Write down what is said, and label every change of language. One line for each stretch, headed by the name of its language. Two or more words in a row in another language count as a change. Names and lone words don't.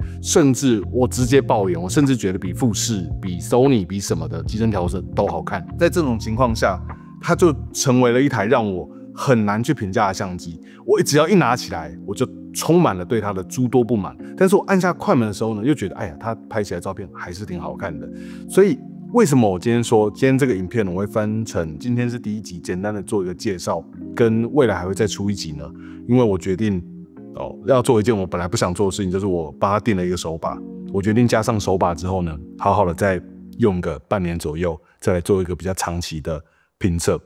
Chinese: 甚至我直接爆言，我甚至覺得比富士、比 Sony、比什麼的機身調色都好看。在這種情況下，它就成為了一台讓我很難去評價的相機。我只要一拿起來，我就充滿了對它的諸多不滿。但是我按下快門的時候呢，又覺得哎呀，它拍起來照片還是挺好看的。所以為什麼我今天說今天這個影片我會分成今天是第一集，簡單的做一個介紹，跟未來還會再出一集呢？因為我決定要做一件我本來不想做的事情，就是我幫他訂了一個手把。我決定加上手把之後呢，好好的再用個半年左右，再來做一個比較長期的評測。